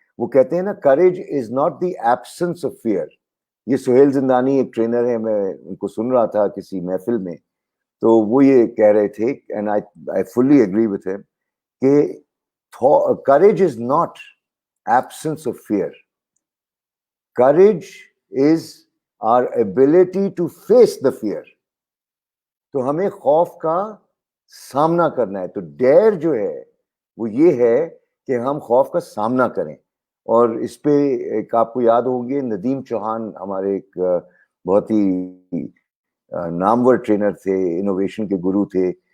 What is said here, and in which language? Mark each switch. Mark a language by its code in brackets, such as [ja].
[ur] وہ کہتے ہیں نا, [en] Courage is not the absence of fear. [ur] یہ سہیل زندانی ایک ٹرینر ہے, میں ان کو سن رہا تھا کسی محفل میں, تو وہ یہ کہہ رہے تھے, [en] and I fully agree with him, [ur] کہ [en] Courage is not absence of fear. Courage is our ability to face the fear. [ur] تو ہمیں خوف کا سامنا کرنا ہے. تو ڈیئر جو ہے وہ یہ ہے کہ ہم خوف کا سامنا کریں. اور اس پہ ایک آپ کو یاد ہوگی, ندیم چوہان ہمارے ایک بہت ہی نامور ٹرینر تھے, انوویشن کے گرو تھے.